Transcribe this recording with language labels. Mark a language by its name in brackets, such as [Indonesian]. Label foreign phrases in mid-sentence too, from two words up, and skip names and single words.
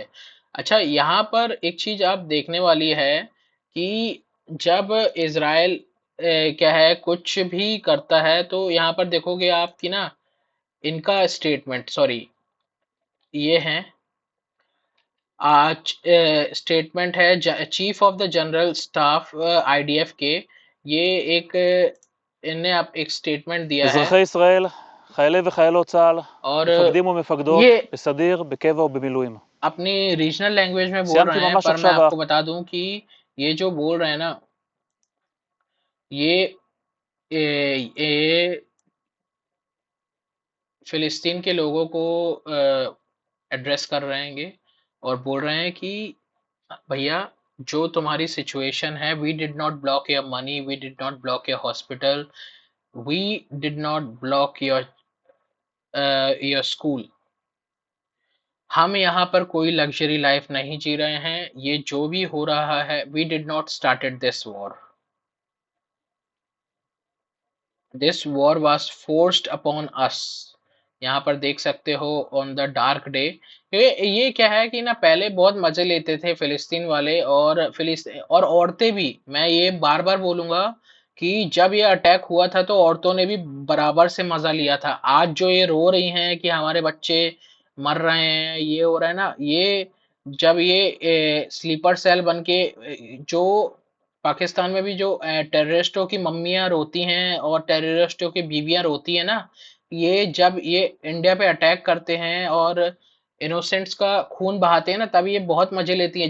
[Hindi] अच्छा, यहाँ पर एक चीज आप देखने वाली है कि जब इजराइल क्या है कुछ भी करता है, तो यहाँ पर देखोगे आप कि ना, इनका स्टेटमेंट, सॉरी, ये हैं आज स्टेटमेंट है [English] chief of the general staff [Hindi] आईडीएफ के। ये एक इनने आप एक स्टेटमेंट दिया है। [Hebrew] אזרחי ישראל, חיילי וחיילות צה"ל, [Hindi] और [Hebrew] מפקדים [Hindi] ये [Hebrew] ומפקדות, בסדיר, בקבע ובמילואים. [Hindi] अपनी रीजनल लैंग्वेज में बोल [Hebrew] סיימתי [Hindi] रहे हैं, [Hebrew] ממש [Hindi] पर मैं [Hebrew] עכשיו [Hindi] आपको बता दूं कि ये जो बोल रहे हैं ना, ये ये फिलिस्तीन के लोगों को एड्रेस कर रहे हैं और बोल रहे हैं कि भैया, जो तुम्हारी सिचुएशन है, [English] we did not block your money, we did not block your hospital, we did not block your school. [Hindi] हम यहाँ पर कोई लग्जरी लाइफ नहीं जी रहे हैं। ये जो भी हो रहा है, [English] we did not started this war, this war was forced upon us. [Hindi] यहाँ पर देख सकते हो [English] on the dark day. [Hindi] ये क्या है कि ना, पहले बहुत मजे लेते थे फिलिस्तीन वाले और फिलिस्तीन और औरतें भी। मैं ये बार बार बोलूंगा कि जब ये अटैक हुआ था तो औरतों ने भी बराबर से मजा लिया था। आज जो ये रो रही हैं कि हमारे बच्चे मर रहे हैं, ये हो रहा है ना, ये जब ये [English] sleeper cell [Hindi] बन के जो पाकिस्तान में भी जो टेररिस्टों की मम्मियां रोती हैं और टेररिस्टों की बीवियां रोती है ना, ये जब ये इंडिया पे अटैक करते हैं और इनोसेंट्स का खून बहाते हैं ना, तब ये बहुत मजे लेती है।